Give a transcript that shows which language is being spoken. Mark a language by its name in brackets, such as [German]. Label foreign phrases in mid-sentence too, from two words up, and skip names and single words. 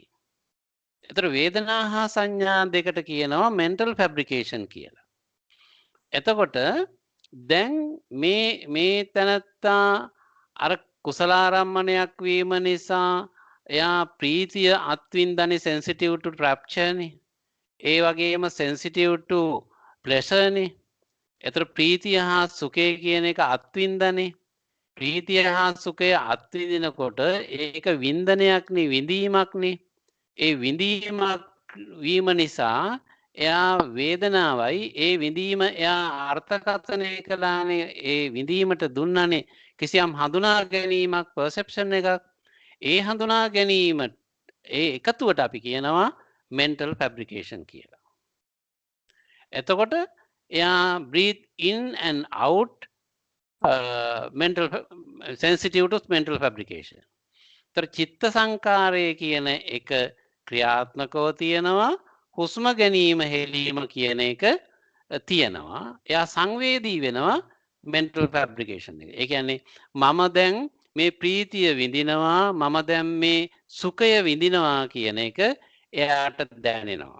[Sinhala] එතකොට වේදනා හා සංඥා දෙකට කියනවා [English] mental fabrication [Sinhala] කියලා. එතකොට දැන් මේ තැනත්තා අර කුසලාරම්මණයක් වීම නිසා එයා ප්‍රීතිය අත්විඳන්නේ [English] sensitive to rapture [Sinhala] නේ. ඒ වගේම [English] sensitive to pleasure [Sinhala] නේ. එතකොට ප්‍රීතිය හා සුඛය කියන එක අත්විඳන්නේ. ප්‍රීතිය හා සුඛය අත්විඳිනකොට ඒක වින්දනයක් නේ විඳීමක් නේ. ඒ විඳීමක් වීම නිසා එයා වේදනාවයි ඒ විඳීම එයා අර්ථකථනය කළානේ ඒ විඳීමට දුන්නනේ කිසියම් හඳුනා ගැනීමක් perception එකක්. ඒ හඳුනා ගැනීම ඒ එකතුවට අපි කියනවා [English] mental fabrication [Sinhala] කියලා. එතකොට එයා [English] breathe in and out sensitive to mental fabrication. [Sinhala] තර චිත්ත සංකාරය කියන එක ක්‍රියාත්මකව තියෙනවා හුස්ම ගැනීම හෙලීම කියන එක තියෙනවා. එයා සංවේදී වෙනවා [English] mental fabrication [Sinhala] එක. ඒ කියන්නේ මම දැන් මේ ප්‍රීතිය විඳිනවා මම දැන් මේ සුඛය විඳිනවා කියන එක එයාට දැනෙනවා.